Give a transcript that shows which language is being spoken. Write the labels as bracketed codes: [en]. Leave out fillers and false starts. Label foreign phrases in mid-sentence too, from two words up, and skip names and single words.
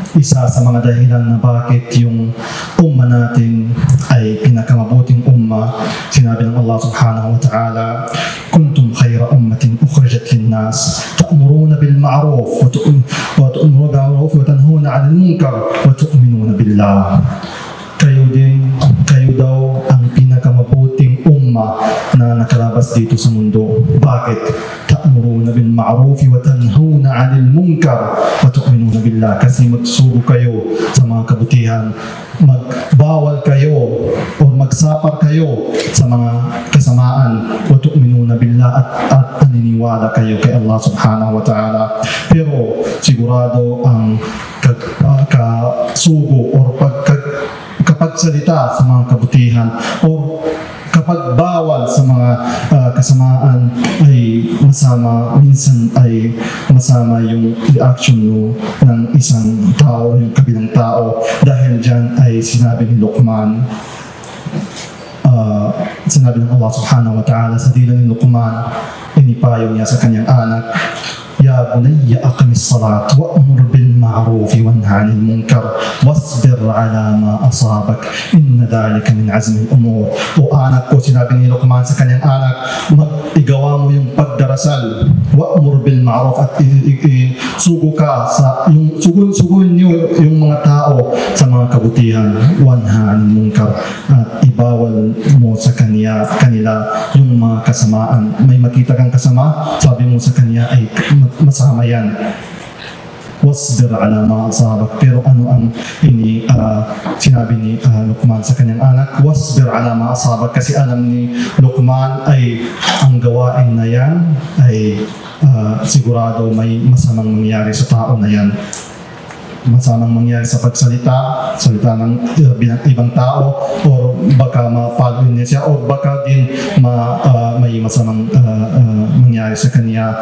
[tl] isa sa mga dahilan na bakit yung umma natin ay pinakamabuting umma. Sinabi ng Allah [ar] سبحانه وتعالى كنتم خير أمة أخرجت للناس تأمرون بالمعروف وتؤمنون بالمعروف وتنهون عن المنكر وتؤمنون بالله. [tl] Kayo daw ang pinakamabuting umma na nakalabas dito sa mundo. Bakit? [ar] تأمرون بالمعروف وتنهون عن المنكر وتؤمنون بالله. [tl] Kasi magsugo kayo sa mga kabutihan, magbawal kayo o magsapar kayo sa mga kasamaan, [ar] وتؤمنون بالله, [tl] at naniniwala kayo kay Allah [ar] سبحانه وتعالى. [tl] Pero sigurado ang kasugo o kapagsalita sa mga kabutihan o kapag bawal sa mga kasamaan ay masama, minsan ay masama yung reaction ng isang tao, yung kabilang tao. Dahil dyan ay sinabi ni Luqman, sinabi ng Allah [ar] سبحانه وتعالى [tl] sa dila ni Luqman, inipayo niya sa kanyang anak, [ar] يا بني أقم الصلاة وأمر بالمعروف وانه عن المنكر واصبر على ما أصابك إن ذلك من عزم الأمور. [tl] O anak ko, sinabi ni Luqman sa kanyang anak, igawa mo yung pagdarasal, [ar] وأمر بالمعروف, [tl] at sugo ka sa suguin niyo yung mga tao sa mga kabutihan, [ar] وانه عن المنكر, [tl] at ibawal mo sa kanila yung mga kasamaan. May makita kang kasama, sabi mo sa kanya ay masama yan. [ar] واصبر على ما أصابك. [tl] Pero ano ang sinabi ni Luqman sa kanyang anak? [ar] واصبر على ما أصابك. [tl] Kasi alam ni Luqman ay ang gawain na yan ay sigurado may masamang mangyari sa tao na yan. Masamang mangyari sa salita ng ibang tao, o baka mapagod niya siya, o baka din may masamang mangyari sa kanya.